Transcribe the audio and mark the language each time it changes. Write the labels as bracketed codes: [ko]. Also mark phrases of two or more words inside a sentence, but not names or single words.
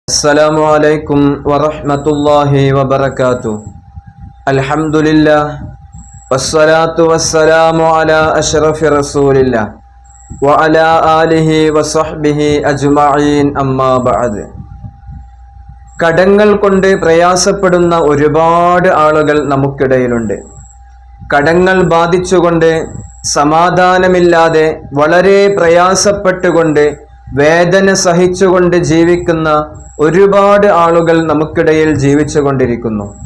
[ar] السلام عليكم ورحمة الله وبركاته. الحمد لله والصلاة والسلام على أشرف رسول الله وعلى آله وصحبه أجمعين أما بعد. [ml] കടങ്ങൾ കൊണ്ട് പ്രയാസപ്പെടുന്ന ഒരുപാട് ആളുകൾ നമുക്കിടയിലുണ്ട്. കടങ്ങൾ ബാധിച്ചുകൊണ്ട് സമാധാനമില്ലാതെ വളരെ പ്രയാസപ്പെട്ടുകൊണ്ട് വേദന സഹിച്ചുകൊണ്ട് ജീവിക്കുന്ന ഒരുപാട് ആളുകൾ നമുക്കിടയിൽ ജീവിച്ചു കൊണ്ടിരിക്കുന്നു.